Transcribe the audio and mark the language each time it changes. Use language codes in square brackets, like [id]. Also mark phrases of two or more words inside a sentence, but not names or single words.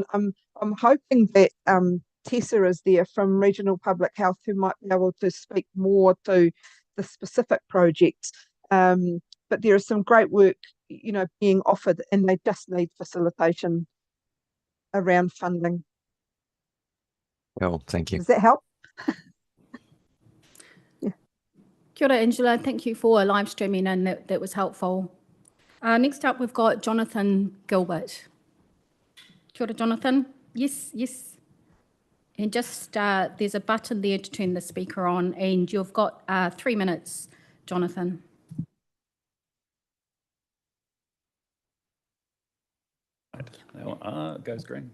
[en] I'm hoping that Tessa is there from Regional Public Health, who might be able to speak more to the specific projects. But there is some great work, being offered, and they just need facilitation around funding. Well, thank you. Does that help? [mi] Kia ora, Angela. [en] Thank you for live streaming, and that was helpful. Next up, we've got Jonathan Gilbert. [mi] Kia ora, [en] Jonathan. Yes. And just there's a button there to turn the speaker on, and you've got 3 minutes, Jonathan. It goes green.